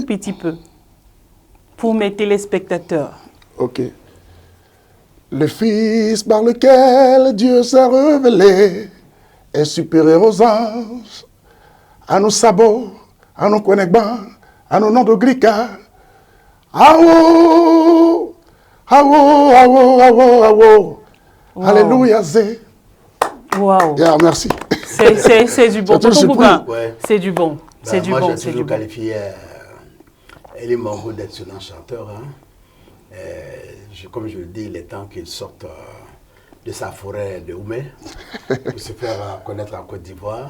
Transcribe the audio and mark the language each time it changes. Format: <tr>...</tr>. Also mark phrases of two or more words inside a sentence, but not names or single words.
<fr>un tout petit peu pour mes téléspectateurs. Ok. Le Fils par lequel Dieu s'est révélé est supérieur aux anges, à nos sabots, à nos konegban, à nos noms de grika. Awo, awo, awo, awo, awo. Wow. Alléluia, zé. Waouh! Yeah, merci. C'est du bon. C'est un Tonton surprise. Bouba, Ouais. c'est du bon. C'est du Moi, bon, j'ai c'est du toujours bon. qualifié Élie Mongo d'excellent chanteur. Hein. Comme je le dis, il est temps qu'il sorte de sa forêt de Oumé pour se faire connaître en Côte d'Ivoire.</fr>